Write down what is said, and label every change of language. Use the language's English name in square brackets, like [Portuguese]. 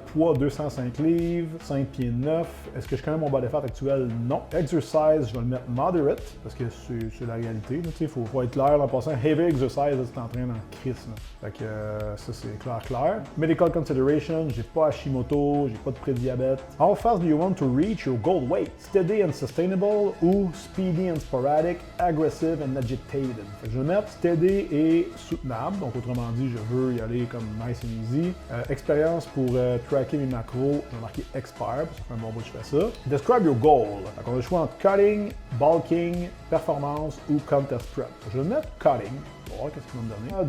[French] Poids 205 livres, 5 pieds 9. Est-ce que je connais mon body fat actuel? Non. Exercise, je vais le mettre moderate, parce que c'est la réalité. Il faut être clair en passant. Heavy exercise, c'est en train d'en crise. Fait que ça, c'est clair. Medical consideration, j'ai pas Hashimoto, j'ai pas de prédiabète. [English] How fast do you want to reach your goal weight? Steady and sustainable ou speedy and sporadic, aggressive and agitated. [French] Fait que je vais mettre steady et soutenable. Donc, autrement dit, je veux y aller comme [English] nice and easy. [French] Expérience pour tracker mes macros, je vais marquer expert, parce que ça fait un bon bout que je fais ça. [English] Describe your goal. [French] Donc, on a le choix entre cutting, bulking, performance ou contest prep. Je vais mettre cutting. On va voir qu'est-ce qu'ils vont me donner.